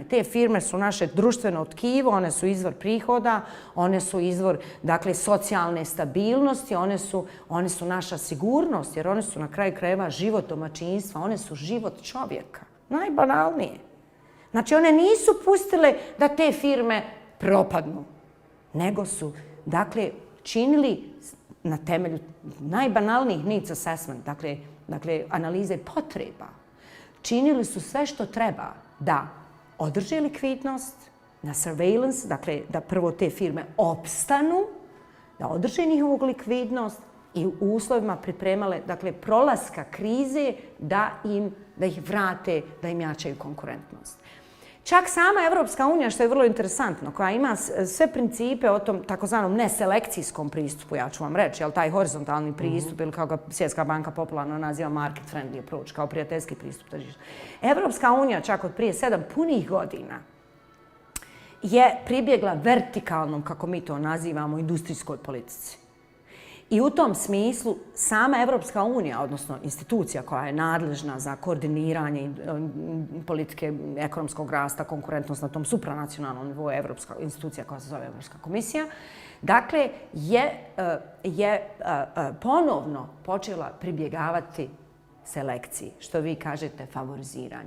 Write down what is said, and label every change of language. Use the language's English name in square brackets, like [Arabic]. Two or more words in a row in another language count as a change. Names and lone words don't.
[Bosnian] Te firme su naše društveno tkivo, one su izvor prihoda, one su izvor, dakle, socijalne stabilnosti, one su naša sigurnost, jer one su na kraju krajeva život domaćinstva, one su život čovjeka. Najbanalnije. Znači, one nisu pustile da te firme propadnu, nego su, dakle, činili na temelju najbanalnijih [English] needs assessment, [Bosnian] dakle, analize potreba. Činili su sve što treba da održe likvidnost, na surveillance, dakle, da prvo te firme opstanu, da održe njihovu likvidnost i u uslovima pripremale, dakle, prolaska krize da ih vrate, da im jačaju konkurentnost. Čak sama Evropska unija, što je vrlo interesantno, koja ima sve principe o tom takozvanom neselekcijskom pristupu, ja ću vam reći, jel taj horizontalni pristup, ili kao ga Svjetska banka popularno naziva [English] market friendly approach, [Bosnian] kao prijateljski pristup tržišta. Evropska unija čak od prije 7 punih godina je pribjegla vertikalnom, kako mi to nazivamo, industrijskoj politici. I u tom smislu sama Evropska unija, odnosno institucija koja je nadležna za koordiniranje politike ekonomskog rasta, konkurentnost na tom supranacionalnom nivou, institucija koja se zove Evropska komisija, dakle, je ponovno počela pribjegavati selekciji, što vi kažete favoriziranju.